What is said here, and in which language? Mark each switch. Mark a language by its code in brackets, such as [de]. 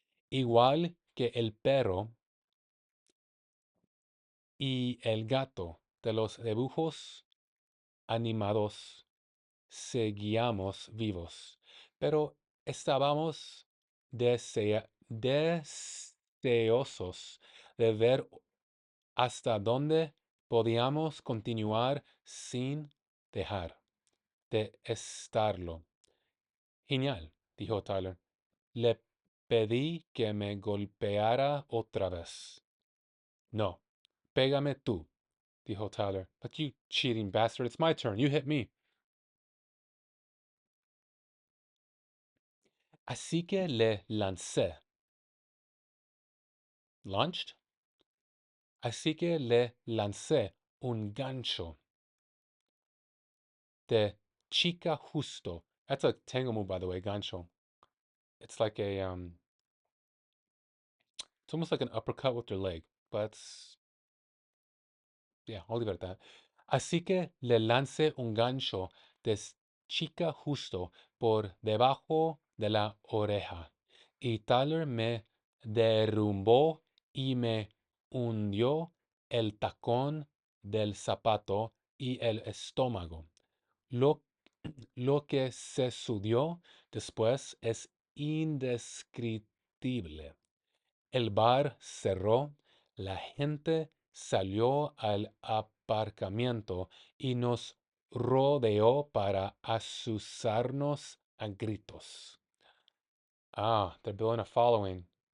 [es] Igual que el perro y el gato de los dibujos animados, seguíamos vivos, pero estábamos deseosos de ver hasta dónde podíamos continuar sin dejar de estarlo. Genial, dijo Tyler. Le pedí que me golpeara otra vez. No, pégame tú, dijo Tyler. [en] But you cheating bastard, it's my turn. You hit me. [es] Así que le lancé. [en] Launched? [es] Así que le lancé un gancho de chica justo. [en] That's a tango move, by the way, gancho. It's like it's almost like an uppercut with your leg, but yeah, I'll leave it at that. [es] Así que le lancé un gancho de chica justo por debajo de la oreja. Y Tyler me derrumbó y me hundió el tacón del zapato y el estómago. Lo, lo que se sucedió después es indescriptible. El bar cerró, la gente salió al aparcamiento y nos rodeó para asusarnos a gritos. [en] Ah, they're building a following.